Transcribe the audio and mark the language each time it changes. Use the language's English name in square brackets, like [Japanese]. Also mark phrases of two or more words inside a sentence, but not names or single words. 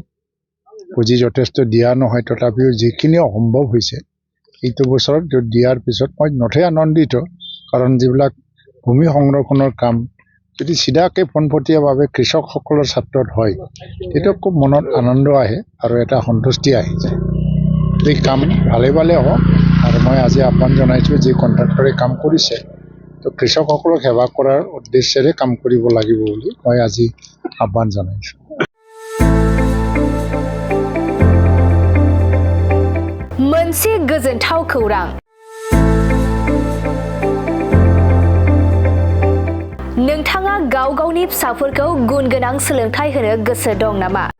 [Assamese] পুঁজি যথেষ্ট দিয়া নহয় তথাপিও যিখিনি অসম্ভৱ হৈছে এইটো বছৰত দিয়াৰ পিছত মই নথৈ আনন্দিত কাৰণ যিবিলাক ভূমি সংৰক্ষণৰ কাম যদি চিধাকৈ পোনপটীয়াভাৱে কৃষকসকলৰ ছাত্ৰত হয় তেতিয়া খুব মনত আনন্দ আহে আৰু এটা সন্তুষ্টি আহি যায় এই কাম ভালে ভালে হওক আৰু মই আজি আহ্বান জনাইছোঁ যি কণ্ট্ৰাক্টৰে কাম কৰিছে তো কৃষকসকলক সেৱা কৰাৰ উদ্দেশ্যেৰে কাম কৰিব লাগিব বুলি মই আজি আহ্বান জনাইছোঁ [Bodo] मोनसे गोजोनथाव खौरां नोंथाङा गाव गावनि फिसाफोरखौ गुन गोनां सोलोंथाइ होनो गोसो दं नामा